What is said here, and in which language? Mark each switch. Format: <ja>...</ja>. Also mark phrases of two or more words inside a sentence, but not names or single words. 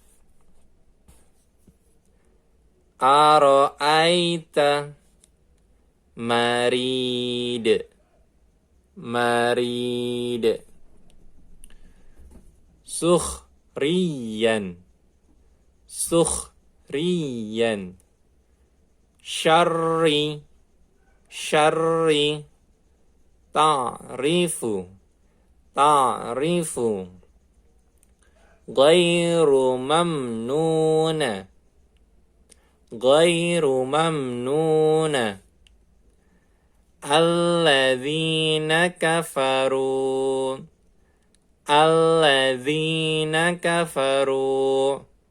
<ar>Ara'aita. Marid. Marid. Sukhriyan. Sukhriyan. Syarri. Syarri. Ta'rifu. Ta'rifu. غير ممنون. غير ممنون. الذين كفروا. الذين كفروا.</ar>